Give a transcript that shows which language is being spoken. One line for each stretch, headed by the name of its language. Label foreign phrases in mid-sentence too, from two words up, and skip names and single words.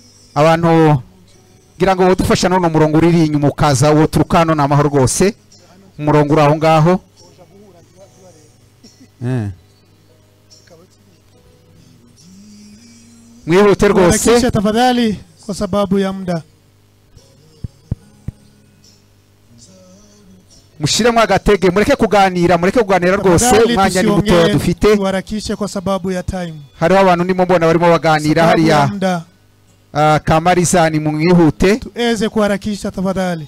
Kinyarwanda: abantu ngira ngo udufasha none umurongo uri inyuma ukaza uwo turukano na amahoro rwose umurongo uri aho ngaho mwihute rwose
Swahili: tafadhali kwa sababu ya muda
Kinyarwanda: mushiremo agatege mureke kuganira rwose umwanya ni muto dufite
Swahili: warakishe kwa sababu ya time
Kinyarwanda: hariho abantu ndimo mbona barimo baganira hariya Kamariza ni mwihute
Swahili: tuweze kuharakisha tafadhali